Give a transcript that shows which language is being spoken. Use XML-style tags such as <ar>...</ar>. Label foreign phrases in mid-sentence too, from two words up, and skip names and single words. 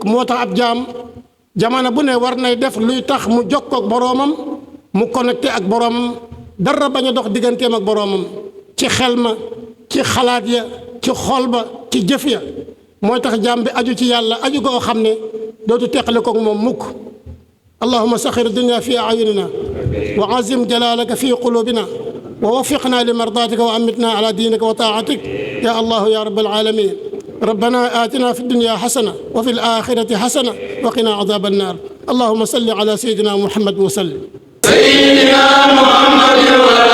<wo>moo tax ab jaam jamono bu ne war nay def luy tax mu jokkoo ak boroomam mu connecté ak boroomam dara bañ a dox digganteem ak boroomam ci xel ma ci xalaat ya ci xol ba ci jëf ya. mooy tax jaam bi aju ci yàlla aju goo xam ne dootu teqale koog moom mukk.</wo> <ar>اللهم صغر الدنيا في أعيننا وعظم جلالك في قلوبنا ووفقنا لمرضاتك وأمتنا على دينك وطاعتك يا الله يا رب العالمين. ربنا آتنا في الدنيا حسنة وفي الآخرة حسنة وقنا عذاب النار. اللهم صل على سيدنا محمد وسلم. سيدنا محمد</ar>